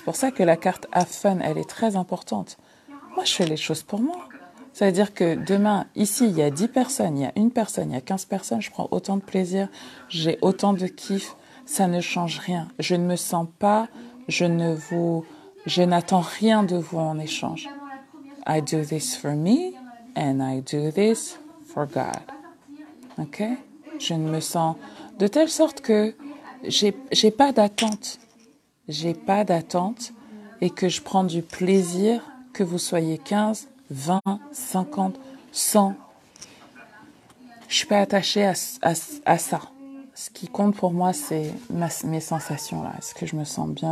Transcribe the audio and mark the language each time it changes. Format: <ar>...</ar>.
<fr>C'est pour ça que la carte Have Fun, elle est très importante. Moi, je fais les choses pour moi. Ça veut dire que demain, ici, il y a 10 personnes, il y a 1 personne, il y a 15 personnes, je prends autant de plaisir, j'ai autant de kiff, ça ne change rien. Je ne me sens pas, je n'attends rien de vous en échange.</fr> <en>I do this for me and I do this for God. Ok?</en> <fr>Je ne me sens de telle sorte que j'ai pas d'attente. J'ai pas d'attente et que je prends du plaisir que vous soyez 15, 20, 50, 100. Je suis pas attachée à ça. Ce qui compte pour moi, c'est mes sensations là. Est-ce que je me sens bien?</fr>